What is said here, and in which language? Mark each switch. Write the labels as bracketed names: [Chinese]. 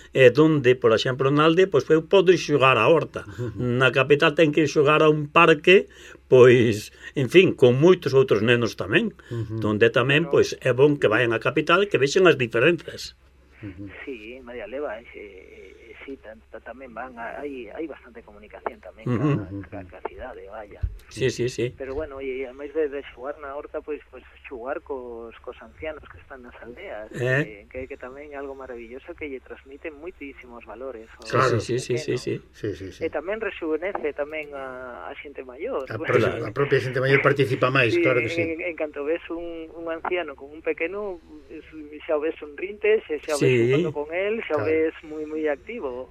[Galician] e donde, por exemplo, na aldea, pois eu podo xogar á horta. Na capital ten que xogar a un parque, pois, en fin, con moitos outros nenos tamén, donde tamén, pois, é bon que vayan á capital e que vexen as diferenzas. [Spanish] Sí, María Leva, sí, también van, hay bastante comunicación también con la ciudad, vaya. Sí. [Galician] Pero bueno, y además de xugar na horta, pues xugar cos ancianos que están nas aldeas, que también é algo maravilloso que lle transmite moitísimos valores. Sí. E tamén rexuvenece tamén a xente maior. A propia xente maior participa máis, sí, claro que sí. En canto ves un anciano con un pequeno, xa o ves sonrinte, xa o ves junto con él, xa o ves moi activo.